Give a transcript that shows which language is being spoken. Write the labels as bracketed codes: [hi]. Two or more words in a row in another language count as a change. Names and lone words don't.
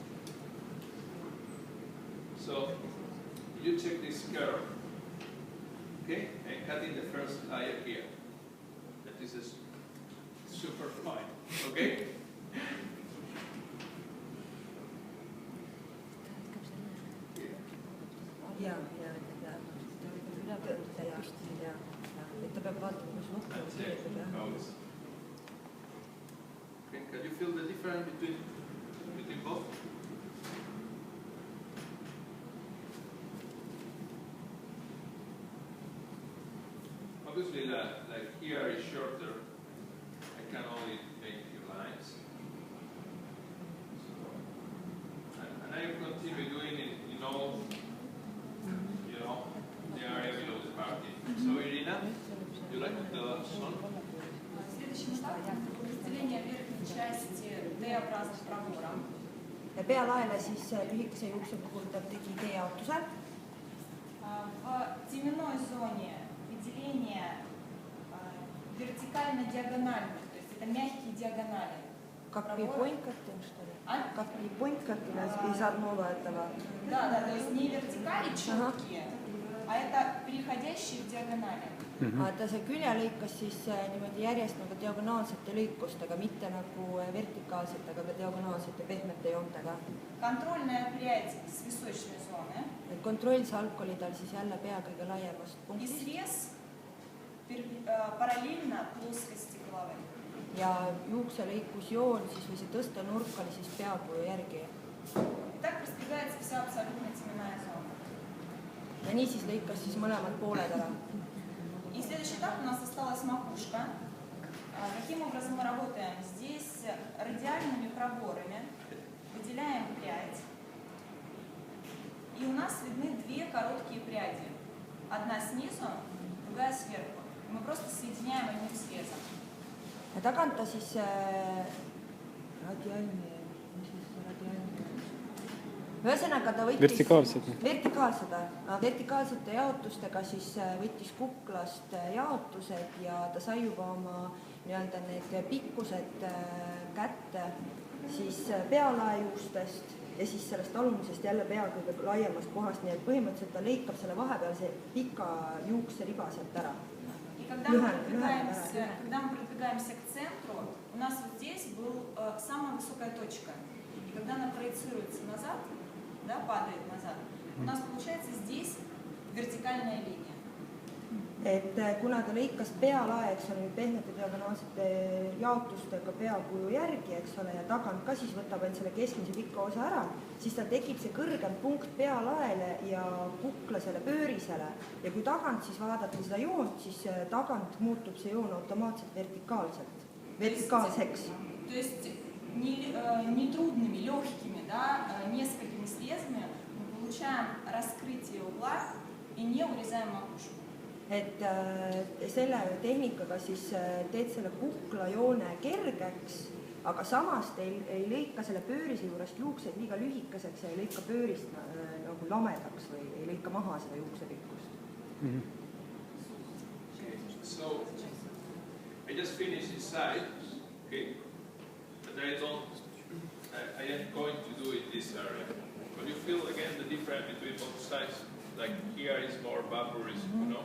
[en] So you check this curve, okay, and cutting the first layer here. That is super fine, okay? Yeah. [et] vaatame, kus nukku [en] and check [et] kirjutab, jah. [en] how it's. Okay, can you feel the difference between both? Obviously, like here is shorter. I can only make a few lines. So, and I continue doing it in all, you know, the area below the party. So, Irina, you like to tell us one? [ru] Следующий этап – разделение верхней части T-образным пробором. [et] Ja pealaele siis lühikese juukse puhul ta tegi T-jaotuse. [ru] В теменной зоне выделение вертикально-диагонально, то есть это мягкие диагонали. [en] Kapi pointkatting, [ru] что ли? А? [en] Kapi pointkatting [ru] из одного этого. Да, то есть не вертикали четкие, а это переходящие в диагонали. [et] Ta see külje lõikas siis niimoodi järjest nagu diagonaalsete lõikustega, mitte nagu vertikaalsete, aga ka diagonaalsete pehmete joontega. [ru] Контрольная прядь с височной зоны. [et] Kontrollsalk oli tal siis jälle pea kõige laiemast [ru] И [et] punktist. [ru] срез параллельно плоскости головы. [et] Ja juukselõikusjoon siis või see tõstenurk oli siis peakuju järgi. [ru] И так раздвигается вся абсолютно теменная зона. [et] Ja nii siis lõikas siis mõlemad pooled ära. [ru] И следующий этап у нас осталась макушка. Каким образом мы работаем? Здесь радиальными проборами выделяем прядь. И у нас видны две короткие пряди. Одна снизу, другая сверху. Мы просто соединяем одним срезом. [et] Ja tagant ta siis ühesõnaga ta võttis vertikaalsete jaotustega siis võttis kuklast jaotused ja ta sai juba oma nii-öelda need pikkused kätte siis pealaejuustest ja siis sellest alumisest jälle pea kõige laiemast kohast, nii et põhimõtteliselt ta lõikab selle vahepealse pika juukseriba sealt ära. [ru] И когда мы продвигаемся к центру, у нас вот здесь была самая высокая точка. И когда она проецируется назад, да, падает назад, у нас получается здесь вертикальная линия. [et] Et kuna ta lõikas pealae, eks ole, pehmete diagonaalsete jaotustega peakuju järgi, eks ole, ja tagant ka siis võtab ainult selle keskmise pika osa ära, siis ta tekib see kõrgem punkt pealaele ja kuklasele pöörisele. Ja kui tagant siis vaadata seda joont, siis tagant muutub see joon automaatselt vertikaalseks. [ru] То есть нетрудными, легкими, да, несколькими срезами мы получаем раскрытие угла и не урезаем макушку. [et] Et selle tehnikaga siis teed selle kuklajoone kergeks, aga samas te ei lõika selle pöörise juurest juukseid liiga lühikeseks ja ei lõika pöörist nagu lamedaks või ei lõika maha seda juuksepikkust. [en] So, I just finished this side, okay, but I am going to do it this area. But you feel again the difference between both sides, like here is more vaporous, you know?